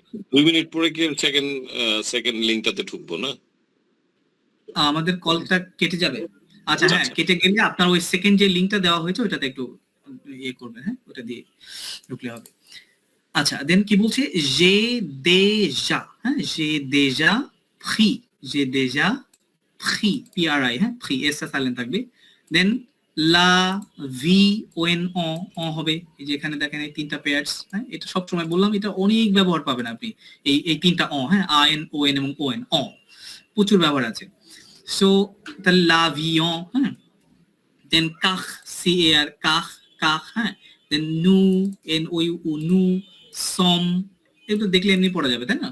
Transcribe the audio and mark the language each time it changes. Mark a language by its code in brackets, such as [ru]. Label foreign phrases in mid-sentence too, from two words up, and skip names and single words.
[bn] 2 মিনিট পরে কি সেকেন্ড লিংকটাতে ঢুকবো না? আমাদের কলটা কেটে যাবে। আচ্ছা হ্যাঁ, কেটে গেলে আপনার ওই সেকেন্ড যে লিংকটা দেওয়া হয়েছে ওটাতে একটু ইয়ে করবেন, হ্যাঁ ওটা দিয়ে ঢুকলে হবে। আচ্ছা দেন কি বলছে, যে déjà, হ্যাঁ যে [fr] déjà pris, [bn] যে [fr] déjà pris, [bn] PRI, হ্যাঁ pris, এস সাইলেন্ট থাকবে। দেন লা ভি ওএন অ হবে, এই যে এখানে দেখেন এই তিনটা পেয়ারস, হ্যাঁ এটা সব সময় বললাম, এটা অনেক ব্যবহার পাবেন আপনি, এই তিনটা অ, হ্যাঁ আ এন ও এন এবং ও এন, অ প্রচুর ব্যবহার আছে। সো তাহলে l'avion, হ্যাঁ দেন কাখ, সি এ আর কাখ, কাখ, হ্যাঁ দেন নু, এন ও ইউ উ, নু, সম, এগুলো দেখলে এমনি পড়া যাবে তাই না।